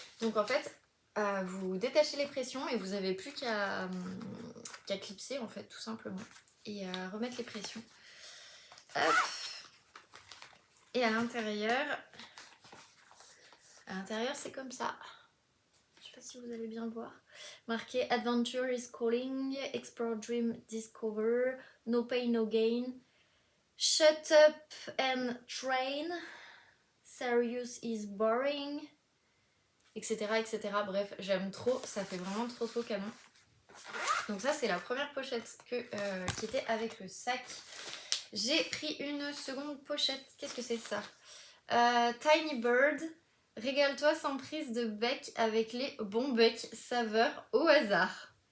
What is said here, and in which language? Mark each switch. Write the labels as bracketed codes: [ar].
[fr] Donc en fait, vous détachez les pressions et vous avez plus qu'à clipser en fait, tout simplement. Et remettre les pressions. Hop. Et à l'intérieur c'est comme ça. Je sais pas si vous allez bien voir. Marqué [en] Adventure is calling, Explore, Dream, Discover, No pain, no gain, Shut up and train, Serious is boring, etc. [fr] etc. Bref, j'aime trop, ça fait vraiment trop canon. Donc ça c'est la première pochette qui était avec le sac. J'ai pris une seconde pochette. Qu'est-ce que c'est ça? Tiny Bird. Régale-toi sans prise de bec avec les bons becs saveurs au hasard.